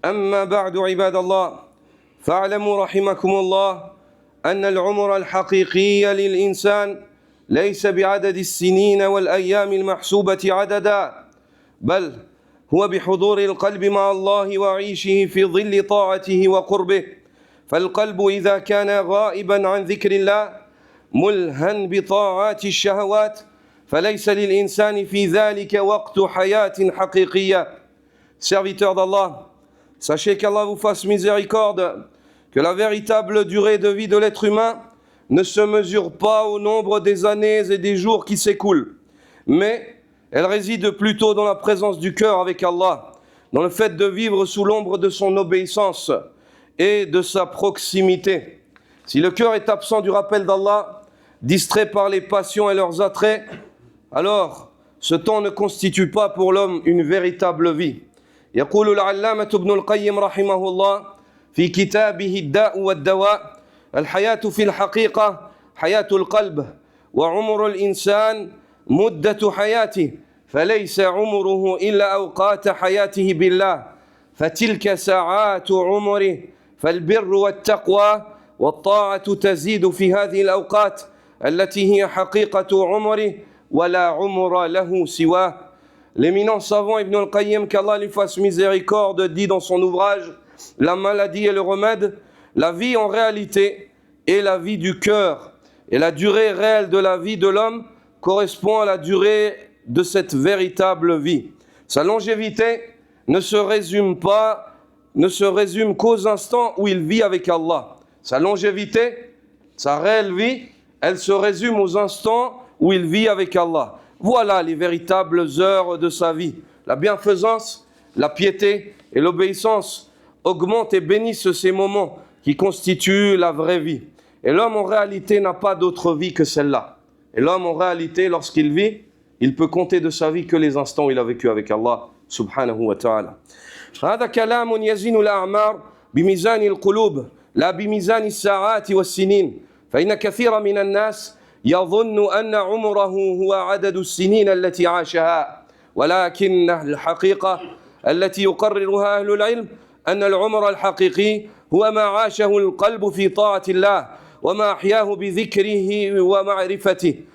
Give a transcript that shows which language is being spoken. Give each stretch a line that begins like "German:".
Arabic: أما بعد عباد الله فاعلموا رحمكم الله أن العمر الحقيقي للإنسان ليس بعدد السنين والأيام المحسوبة عددا، بل هو بحضور القلب مع الله وعيشه في ظل طاعته وقربه. فالقلب إذا كان غائبا عن ذكر الله ملهًا بطاعات الشهوات فليس للإنسان في ذلك وقت حياة حقيقية.
French: Serviteurs d'Allah, sachez qu'Allah vous fasse miséricorde, que la véritable durée de vie de l'être humain ne se mesure pas au nombre des années et des jours qui s'écoulent, mais elle réside plutôt dans la présence du cœur avec Allah, dans le fait de vivre sous l'ombre de son obéissance et de sa proximité. Si le cœur est absent du rappel d'Allah, distrait par les passions et leurs attraits, alors ce temps ne constitue pas pour l'homme une véritable vie.
Arabic: يقول العلامة ابن القيم رحمه الله في كتابه الداء والدواء: الحياة في الحقيقة حياة القلب، وعمر الإنسان مدة حياته، فليس عمره إلا أوقات حياته بالله، فتلك ساعات عمره، فالبر والتقوى والطاعة تزيد في هذه الأوقات التي هي حقيقة عمره ولا عمر له سواه.
French: L'éminent savant Ibn al-Qayyim, qu'Allah lui fasse miséricorde, dit dans son ouvrage La maladie et le remède: la vie en réalité est la vie du cœur, et la durée réelle de la vie de l'homme correspond à la durée de cette véritable vie. Sa longévité ne se résume qu'aux instants où il vit avec Allah. Sa longévité, sa réelle vie, elle se résume aux instants où il vit avec Allah. Voilà les véritables heures de sa vie. La bienfaisance, la piété et l'obéissance augmentent et bénissent ces moments qui constituent la vraie vie. Et l'homme en réalité n'a pas d'autre vie que celle-là. Et l'homme en réalité, lorsqu'il vit, il peut compter de sa vie que les instants où il a vécu avec Allah subhanahu wa ta'ala.
Arabic: هذا كلام يزن الأعمار بميزان القلوب لا بميزان الساعات والسنين، فإن كثيرا من الناس يظن أن عمره هو عدد السنين التي عاشها، ولكن الحقيقة التي يقررها أهل العلم أن العمر الحقيقي هو ما عاشه القلب في طاعة الله وما أحياه بذكره ومعرفته.